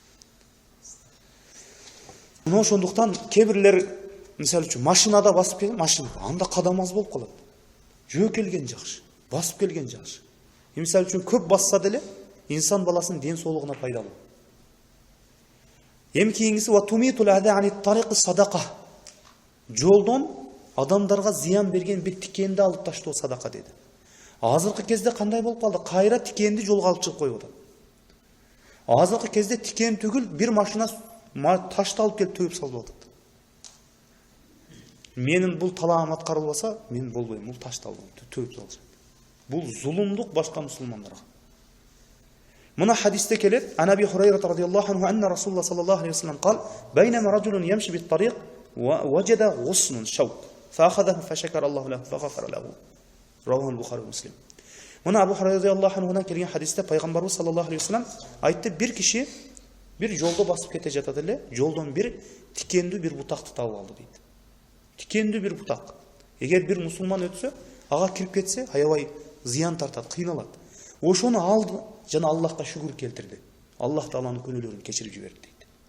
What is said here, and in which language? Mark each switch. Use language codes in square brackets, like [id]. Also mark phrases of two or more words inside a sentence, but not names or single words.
[ky] Мына ошондуктан кээ-бирлер мисалы үчүн машинада басып келген, машинада анда кадам аз болуп калат. Жөө келген жакшы, басып келген жакшы. Мисалы үчүн көп басса деле инсан баласынын ден соолугуна пайдалуу. Эми кийингиси [ar] وتميط الأذى عن الطريق صدقة. [ky] Жолдон адамдарга зыян берген бир тикенди алып таштоо садака деди. Азыркы кезде кандай болуп калды? Кайра тикенди жолго алып чыгып коюп атат. Азыркы кезде тикен түгүл, бир машина ташты алып келип төгүп салып атат. Менин бул талаам аткарылбаса, мен болбойм, бул ташты алып төгүп салышат. Бул зулумдук башка мусулмандарга. Мына хадисте келет, [ar] عن أبي هريرة رضي الله عنه أن رسول الله صلى الله عليه وسلم قال بينما رجل يمشي بالطريق ووجد غصن شوك فأخذه فشكر الله له فغفر له. رواه البخاري ومسلم. [ky] Мына Абу Хурайра [ar] رضي الله عنه [ky] келген хадисте пайгамбарыбыз [ar] صلى الله عليه وسلم [ky] айтты, бир киши бир жолдо басып кете жатат эле, жолдон бир тикендүү бир бутакты табып алды дейт. Тикендүү бир бутак. Эгер бир мусулман өтсө, ага кирип кетсе, аябай зыян тартат, кыйналат. Ошону алды, жана Аллахка шүгүр келтирди. Аллах тааланын күнөөлөрүн кечирип жиберди дейт.